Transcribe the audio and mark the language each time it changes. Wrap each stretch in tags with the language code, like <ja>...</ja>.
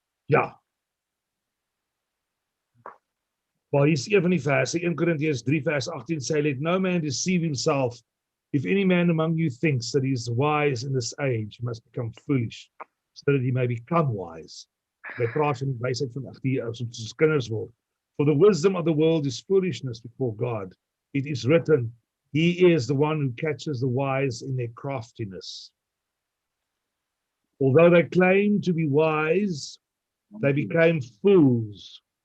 <af>Ja. Maar hier is een van die verse, 1 Korintiërs 3 vers 18 sê,</af> <en>let no man deceive himself. If any man among you thinks that he is wise in this age, he must become foolish, so that he may become wise.</en> <af>Hy praat van die wysheid van as ons kinders word.</af> <en>For the wisdom of the world is foolishness before God. It is written, he is the one who catches the wise in their craftiness. Although they claim to be wise, they became fools.</en>